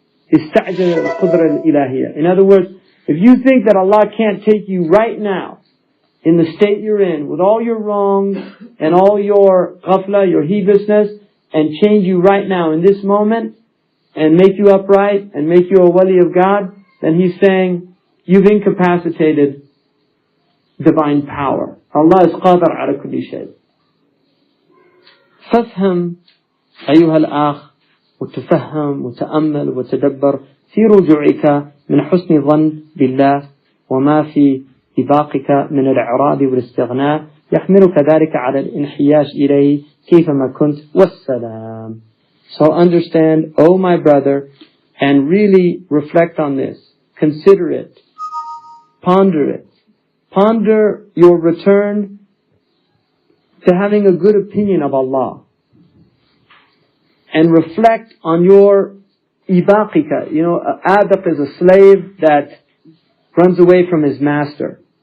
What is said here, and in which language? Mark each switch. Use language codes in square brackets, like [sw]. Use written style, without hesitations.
[en] In other words, if you think that Allah can't take you right now in the state you're in, with all your wrongs and all your ghafla, your heedlessness, and change you right now in this moment, and make you upright, and make you a wali of God, then He's saying, you've incapacitated divine power. Allah is [ar] qadar ala kulli shay. فافهم أيها الأخ وتفهم وتأمل وتدبر في رجوعك من حسن ظن بالله وما في إباقك من الإعراض والاستغناء يحملك ذلك على الانحياز إليه كيفما كنت والسلام. [en] So understand, oh my brother, and really reflect on this. Consider it. Ponder it. Ponder your return to having a good opinion of Allah. And reflect on your ibaqika. You know, abaq is a slave that runs away from his master.